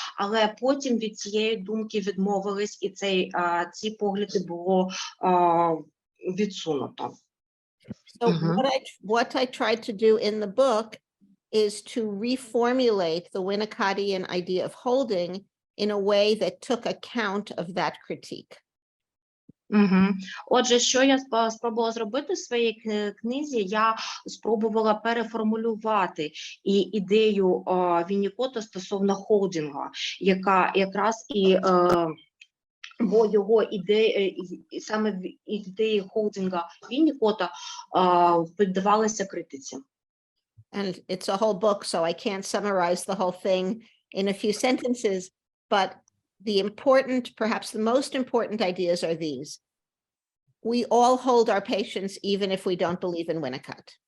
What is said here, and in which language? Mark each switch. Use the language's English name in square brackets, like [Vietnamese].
[Ukrainian] Але потім від цієї думки відмовились, і ці погляди було відсунуто. [English] So what I tried to do in the book is to reformulate the Winnicottian idea of holding in a way that took account of that critique. [Ukrainian] Отже, що я спробувала зробити в своїй книзі, я спробувала переформулювати ідею Віннікота стосовно холдингу, яка якраз бо його саме ідеї холдинга Віннікота піддавалися критиці. [English] And it's a whole book, so I can't summarize the whole thing in a few sentences, but the important, perhaps the most important ideas are these. We all hold our patients even if we don't believe in Winnicott.